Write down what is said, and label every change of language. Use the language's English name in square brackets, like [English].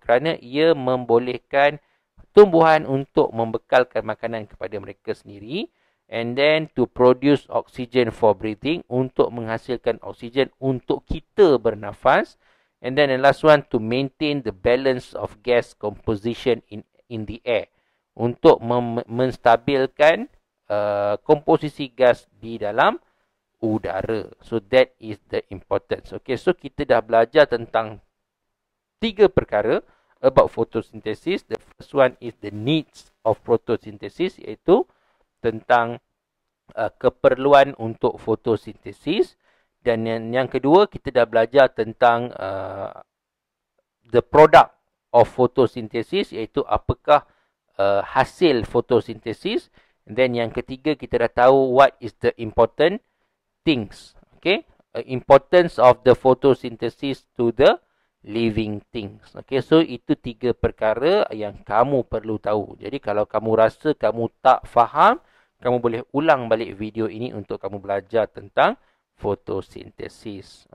[Malay] Kerana ia membolehkan tumbuhan untuk membekalkan makanan kepada mereka sendiri. [English] And then to produce oxygen for breathing. [Malay] Untuk menghasilkan oksigen untuk kita bernafas. [English] And then the last one, to maintain the balance of gas composition in the air. [Malay] Untuk menstabilkan komposisi gas di dalam udara. [English] So that is the importance. [Malay] Okay, so kita dah belajar tentang 3 perkara [English] about photosynthesis. The first one is the needs of photosynthesis, [Malay] iaitu tentang keperluan untuk fotosintesis. Dan yang kedua, kita dah belajar tentang [English] the product of photosynthesis, [Malay] iaitu apakah hasil fotosintesis. [English] And then [Malay] yang ketiga, kita dah tahu [English] what is the important things. Okay, importance of the photosynthesis to the living things. [Malay] Okay, so itu 3 perkara yang kamu perlu tahu. Jadi kalau kamu rasa kamu tak faham, kamu boleh ulang balik video ini untuk kamu belajar tentang fotosintesis.